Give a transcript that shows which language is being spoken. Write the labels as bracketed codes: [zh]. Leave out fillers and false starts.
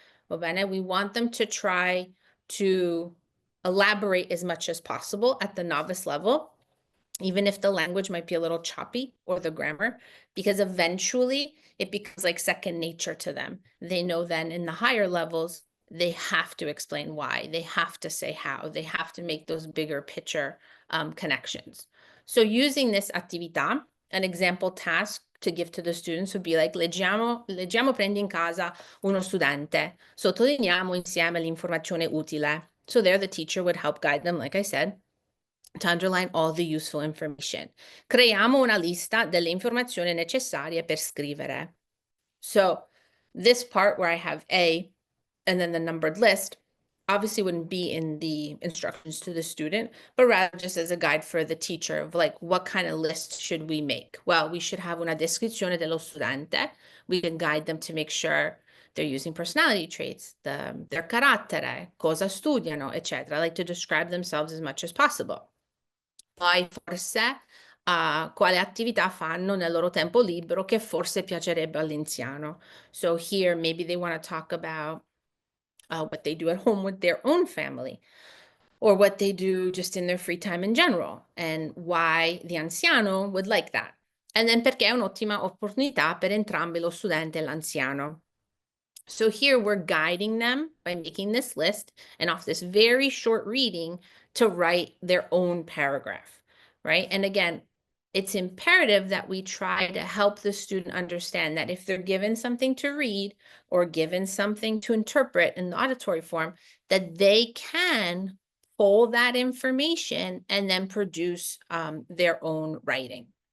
[en] We want them to try to elaborate as much as possible at the novice level, even if the language might be a little choppy or the grammar, because eventually it becomes like second nature to them. They know then in the higher levels, they have to explain why, they have to say how, they have to make those bigger picture connections. So using this attività, an example task to give to the students would be like, leggiamo Prendi in casa uno studente, sottolineiamo insieme l'informazione utile. So there the teacher would help guide them, like I said, to underline all the useful information. [it] Creiamo una lista delle informazioni necessarie per scrivere. [en] So this part where I have A and then the numbered list obviously wouldn't be in the instructions to the student, but rather just as a guide for the teacher of like, what kind of list should we make? Well, we should have una descrizione dello studente. We can guide them to make sure they're using personality traits, their carattere, cosa studiano, etc. Like to describe themselves as much as possible. [it] Poi forse quale attività fanno nel loro tempo libero che forse piacerebbe all'anziano. [en] So here maybe they want to talk about what they do at home with their own family, or what they do just in their free time in general, and why the anziano would like that. [it] And then perché è un'ottima opportunità per entrambi lo studente e l'anziano. [en] So here we're guiding them by making this list and off this very short reading to write their own paragraph. right? And again, it's imperative that we try to help the student understand that if they're given something to read or given something to interpret in the auditory form, that they can pull that information and then produce their own writing.